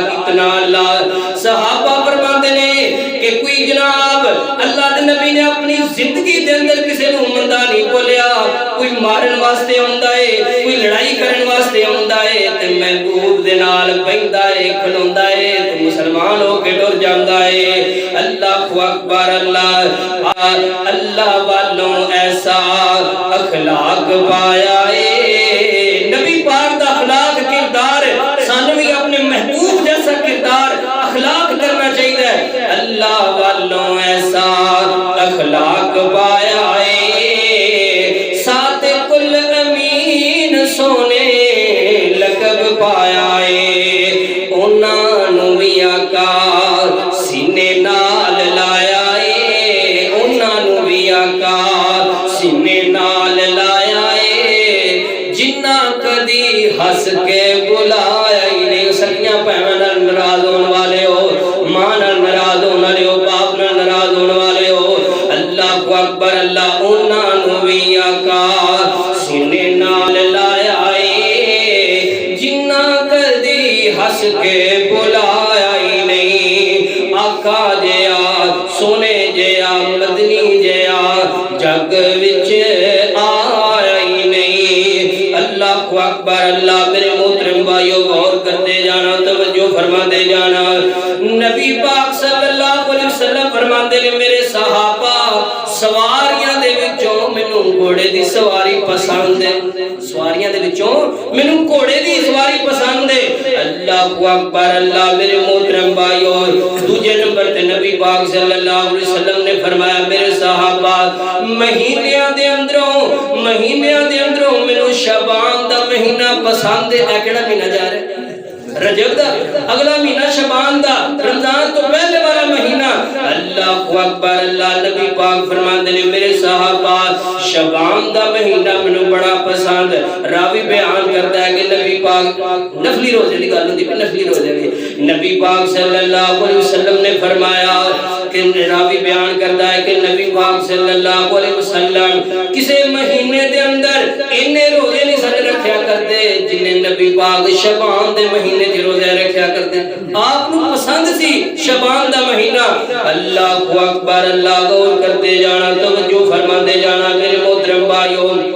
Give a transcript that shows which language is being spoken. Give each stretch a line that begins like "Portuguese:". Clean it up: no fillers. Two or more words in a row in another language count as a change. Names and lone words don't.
Punjabi: اتنا اللہ صحابہ فرماتے نے کہ کوئی جناب اللہ دے نبی نے اپنی زندگی دے اندر کسے نو مندا نہیں بولیا کوئی مارن واسطے ہوندا ہے کوئی لڑائی کرن واسطے ہوندا ہے تے محبوب دے نال بہندا ہے کھلوندا ہے تے مسلمان ہو کے ڈر جاندا ہے
Arabic: اللہ اکبر
Punjabi: اللہ اللہ والوں ایسا اخلاق پایا ہے نبی پاک دا اخلاق کردار سانو بھی اپنے محبوب جیسا کردار اخلاق کرنا چاہیے اللہ والوں ایسا اخلاق پایا ہے ساتھ کل امین سونے لقب پایا ہے انہاں نو بھی آقا سینے نال لایا ہے انہاں نو بھی آقا سینے نال لایا ہے جنہ کدی ہس کے بلایا ہی نہیں سکیاں پہن ناراض ہونے والے ہو ماں ناراض ہونے والے ہو باپ ناراض ہونے والے ہو
Arabic: اللہ اکبر
Punjabi: اللہ انہاں نو بھی آقا سینے نال لایا ہے جنہ کدی ہس کے بلایا ہی نہیں آقا جیا سونے جیا مدنی جیا جگ وچ آیا ہی نہیں اللہ اکبر اللہ میرے محترم بھائیو غور کرتے جانا توجہ فرماتے جانا نبی پاک
Arabic: صلی اللہ علیہ وسلم
Punjabi: فرماتے نے میرے صحابہ سواریاں دے وچوں مینوں گھوڑے دی سواری پسند ہے سواریاں دے وچوں مینوں گھوڑے دی سواری پسند ہے
Arabic: اللہ اکبر
Punjabi: اللہ میرے محترم بھائیو دوسرے نمبر تے نبی پاک
Arabic: صلی اللہ علیہ وسلم
Punjabi: نے فرمایا میرے صحابہ مہینیاں دے اندروں مینوں شعبان دا مہینہ پسند ہے اے کیڑا مہینہ جا رہا ہے رجب دا اگلا مہینہ شعبان دا رمضان تو پہلے والا مہینہ
Arabic: اللہ اکبر
Punjabi: اللہ نبی پاک فرماندے نے میرے صحابہ شعبان دا مہینہ مینوں بڑا پسند
Urdu: راوی بیان کرتا ہے کہ
Punjabi: نبی پاک نفلی روزے دی گل ہوندی نفلی روزے دی نبی پاک
Arabic: صلی اللہ علیہ وسلم
Punjabi: نے فرمایا کہ
Urdu: راوی بیان کرتا ہے کہ
Punjabi: نبی پاک
Arabic: صلی اللہ علیہ وسلم
Punjabi: کسی مہینے دے اندر اتنے روزے نہیں سن رکھیا کرتے جنہیں نبی پاک شعبان دے مہینے دے روزے رکھیا کرتے آپ کو پسند سی شعبان دا مہینہ
Arabic: اللہ اکبر
Punjabi: اللہ غور کرتے جانا توجہ فرماتے جانا میرے محترم بھائیو